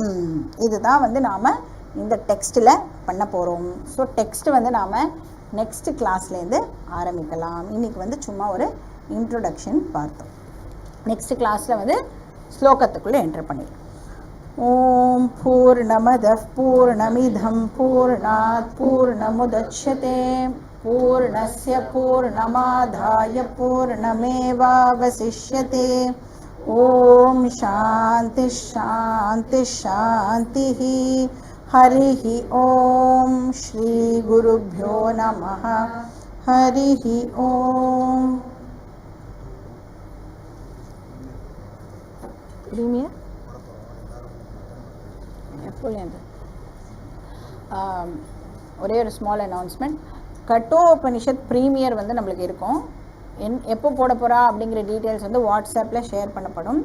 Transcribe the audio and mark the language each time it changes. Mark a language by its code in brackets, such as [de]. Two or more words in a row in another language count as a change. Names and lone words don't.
[ta] இதுதான் வந்து நாம் இந்த டெக்ஸ்ட்டில் பண்ண போகிறோம். ஸோ டெக்ஸ்ட்டு வந்து நாம் [en] next classlerundhu [ta] ஆரம்பிக்கலாம். இன்றைக்கி வந்து சும்மா ஒரு இன்ட்ரொடக்ஷன் பார்த்தோம். [en] next classil [ta] வந்து ஸ்லோகத்துக்குள்ளே என்டர் பண்ணிடலாம். [sa] ॐ पूर्णमदः पूर्णमिदं पूर्णात् पूर्णमुदच्यते पूर्णस्य पूर्णमादाय पूर्णमेवावशिष्यते. ॐ शान्ति शान्ति शान्तिः. हरिः ओम श्री गुरुभ्यो नमः. हरिः ओम. [ta] ஒரே ஒரு [en] small announcement. [ta] கட்டோபனிஷத் ப்ரீமியர் வந்து நம்மளுக்கு இருக்கும். எப்போ போட போகிறா அப்படிங்கிற டீட்டெயில்ஸ் வந்து வாட்ஸ்அப்பில் ஷேர் பண்ணப்படும்.